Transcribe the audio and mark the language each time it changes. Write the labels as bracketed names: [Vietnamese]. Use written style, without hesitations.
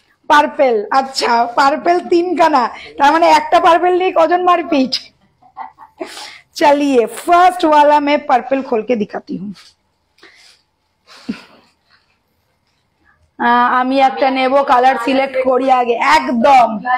[Bangla] Purple, আচ্ছা purple 3 কানা, তার মানে একটা পার্পেল নিয়ে কজন মারপিট। [Hindi] चलिए फर्स्ट वाला मैं पर्पल खोल के दिखाती हूँ। [Bangla] আমি একটা নেব, কালার সিলেক্ট করি আগে একদম।